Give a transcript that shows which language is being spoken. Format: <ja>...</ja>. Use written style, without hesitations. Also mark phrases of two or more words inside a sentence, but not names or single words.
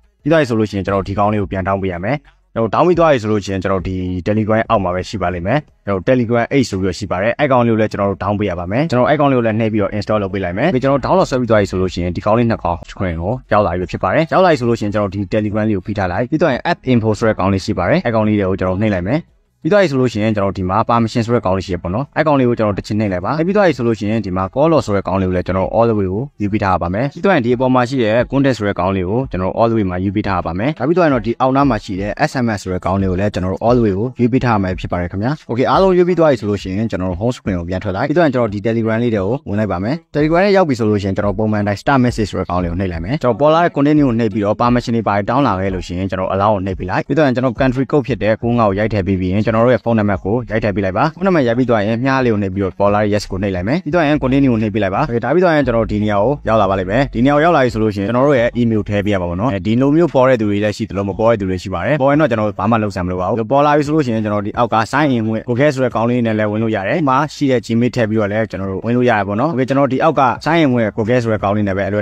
<my>ပြီးတော့ဆိုလို့ရှိရင်ကျွန်တော်ဒီကောင်းလေးကိုပြန်တောင်းပေးရမယ်ကျွန်တော်တောင်းပြီးသွားပြီဆိုလို့ရှိရင်ကျွန်တော်ဒီ Telegram အောက်မှာပဲရှိပါလိမ့်မယ်ကျွန်တော် Telegram 8ဆိုပြီးတော့ရှိပါတယ်အဲ့ကောင်လေးကိုလည်းကျွန်တော်တို့ down ပေးရပါမယ်ကျွန်တော်အဲ့ကောင်လေးကိုလည်းနှိပ်ပြီးတော့ install လုပ်ပေးလိုက်မယ်ပြီးကျွန်တော် download ဆွဲပြီးသွားပြီဆိုလို့ရှိရင်ဒီကောင်လေးနှစ်ကောင် screen ကိုရောက်လာပြီဖြစ်ပါတယ်ရောက်လာပြီဆိုလို့ရှိရင်ကျွန်တော်ဒီ Telegram လေးကိုဖိထားလိုက်ပြီးတော့</my> <en>app info</en> <my>ဆိုတဲ့ကောင်လေးရှိပါတယ်အဲ့ကောင်လေးတွေကိုကျွန်တော်နှိပ်လိုက်မယ်ပြီးတော့ဆိုလို့ရှိရင်ကျွန်တော်ဒီမှာ permission ဆိုတဲ့ကောင်လေးရှိရပေါ့နော်အဲ့ကောင်လေးကိုကျွန်တော်တစ် ချက်နှိပ်လိုက်ပါပြီးတော့ဆိုလို့ရှိရင်ဒီမှာ</my> <en>call log</en> <my>ဆိုတဲ့ကောင်လေးကိုလည်းကျွန်တော်</my> <en>all the way</en> <my>ကိုယူပြီးထားပါမယ်ပြီးတော့ဒီအပေါ်မှာရှိတဲ့ contact ဆိုတဲ့ကောင်လေးကိုကျွန်တော်</my> <en>all the way</en> <my>မှာယူပြီးထားပါမယ်ဒါပြီးတော့ဒီအောက်နားမှာရှိတဲ့ SMS ဆိုတဲ့ကောင်လေးကိုလည်းကျွန်တော်</my> <en>all the way</en> <my>ကို ယူပြီးထားမှာဖြစ်ပါတယ်ခင်ဗျာ okay အားလုံးယူပြီးသွားပြီဆိုလို့ရှိရင်ကျွန်တော်</my> <en>home screen</en> <my>ကိုပြန်ထွက်လိုက်ပြီးတော့ကျွန်တော်ဒီ Telegram လေးတွေကိုဝင်လိုက်ပါမယ် Telegram နဲ့ရောက်ပြီဆိုလို့ရှိရင်ကျွန်တော်ပုံမှန်တိုင်း</my> <en>start message</en> <my>ဆိုတဲ့ကောင်လေးကိုနှိပ်လိုက်မယ် ကျွန်တော်ပေါ်လာတဲ့ content ကိုနှိပ်ပြီးတော့ permission တွေပါတောင်းလာခဲ့လို့ရှိရင်ကျွန်တော် allow ကိုနှိပ်ပြီးလိုက်ပြီးတော့ကျွန်တော်</my> <en>country code</en> <my>ဖြစ်တဲ့9ကိုရိုက်ထည့်ပြီးပြီးရင်ကျွန်တော်တို့ရဲ့</my> <en>phone number</en> <my>ကိုရိုက်ထည့်ပေးလိုက်ပါခုနမှရိုက်ပြီးသွားရင်မြားလေးကိုနှိပ်ပြီးတော့ပေါ်လာတဲ့ yes ကိုနှိပ်လိုက်မယ်ပြီးတော့ရင် continue ကိုနှိပ်ပေးလိုက်ပါဒါပြီးတော့ရင်ကျွန်တော်ဒီနေရာကိုရောက်လာပါလိမ့်မယ်ဒီနေရာကိုရောက်လာပြီဆိုလို့ရှိရင်ကျွန်တော်တို့ရဲ့ email ထည့်ပေးရပါဘောနော်ဒီလိုမျိုးပေါ်တဲ့သူတွေလည်းရှိတယ်လို့မပေါ်တဲ့သူတွေရှိပါတယ်ပေါ်ရင်တော့ကျွန်တော်ဘာမှလုပ်စရာမလိုပါဘူးပေါ်လာပြီဆိုလို့ရှိရင်ကျွန်တော်ဒီအောက်က</my> <en>sign in</en> <my>ဝင် Google ဆိုတဲ့ကောင်လေးနဲ့လည်းဝင်လို့ရတယ်ဒီမှာရှိတဲ့ Gmail ထည့်ပြီးတော့လည်းကျွန်တော်တို့ဝင်လို့ရတယ်ပေါ့နော်okayကျွန်တော်ဒီအောက်က</my> <en>sign in</en> <my>ဝင် Google ဆိုတဲ့ကောင်လေးနဲ့ပဲအလွယ်</my>